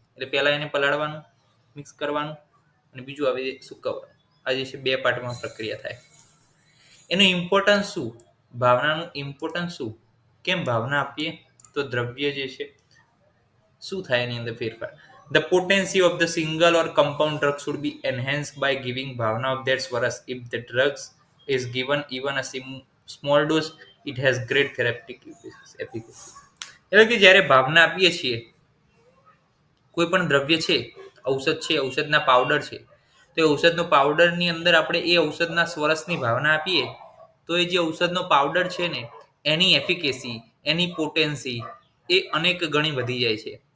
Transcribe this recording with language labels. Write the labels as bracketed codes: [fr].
[gu] એટલે પહેલા એને પલાળવાનું, મિક્સ કરવાનું, અને બીજું આવે સુકવવાનું. આ જે છે બે પાર્ટમાં પ્રક્રિયા થાય. એનું ઇમ્પોર્ટન્સ શું? ભાવનાનું ઇમ્પોર્ટન્સ શું? કેમ ભાવના આપીએ તો દ્રવ્ય જે છે શું થાય એની અંદર ફેરફાર? [en] The potency of the single or compound drug should be enhanced by giving bhavana of their swaras. If the drugs is given even a small dose, it has great therapeutic efficacy. [gu] એટલે કે જ્યારે ભાવના આપીએ છીએ, કોઈ પણ દ્રવ્ય છે, ઔષધ છે, ઔષધના પાવડર છે, તો એ ઔષધનો પાવડરની અંદર આપણે એ ઔષધના સ્વરસની ભાવના આપીએ તો એ જે ઔષધનો પાવડર છે ને એની એફિકેસી, એની પોટેન્સી એ અનેક ગણી વધી જાય છે.